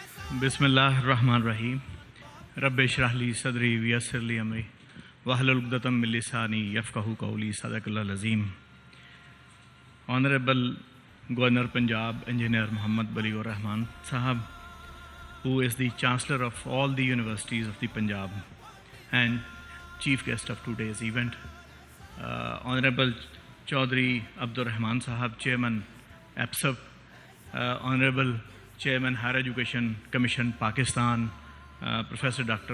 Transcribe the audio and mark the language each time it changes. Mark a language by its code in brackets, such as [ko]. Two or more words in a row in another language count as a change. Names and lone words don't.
[ar] بسم الله رحمان رحيم. رب اشرح لي صدري ويسر لي أمري واحلل عقدة من لساني يفقهوا قولي. صدق الله العظيم. [en] Honorable Governor Punjab Engineer Muhammad Waliur Rahman Sahab, who is the Chancellor of all the universities of the Punjab and Chief Guest of today's event, Honorable Chaudhry Abdur Rahman Sahab, Chairman APSAP, Honorable Chairman Higher Education Commission Pakistan, Professor Dr.